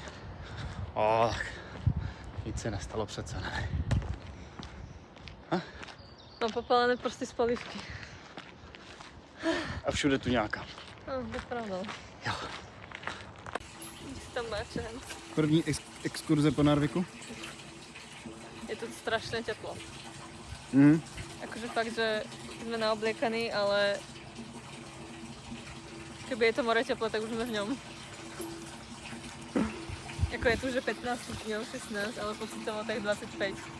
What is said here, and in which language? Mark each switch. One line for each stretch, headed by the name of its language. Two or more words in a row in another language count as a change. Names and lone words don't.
Czech: O, tak nic se nestalo přece, ne? No, popálené prsty z palivky. A všude tu nějaká. No, to je pravda. Jo. Jsi tam máčen. První exkurze po Narviku?
Slovak: Je tu strašne teplo. Mhm. Akože fakt, že sme naobliekaní, ale keby je to more teplé, tak už sme v ňom. Ako je tu, že 15 stupňov, 16, ale pocitovo tak 25.